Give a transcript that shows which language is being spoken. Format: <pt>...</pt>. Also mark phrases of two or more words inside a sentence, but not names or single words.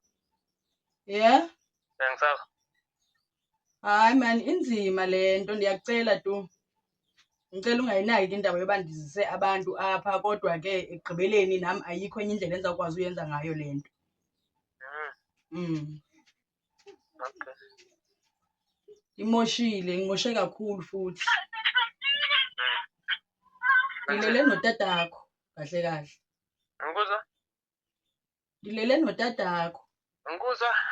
<zu>Yeah? Angisakho.</zu> <xh>Hayi man inzima le nto ndiyakucela tu. Ngicela ungayinaki indaba yoba ndizise abantu apha kodwa ke ekugqibeleni nami ayikho enye indlela endizawukwazi uyenza ngayo le nto. Okay.</xh> <zu>Ngimoshe kakhulu futhi. Ngilele notatakho kahle kahle. Ngikuzwa? Ngilele notatakho. Ngikuzwa?</zu>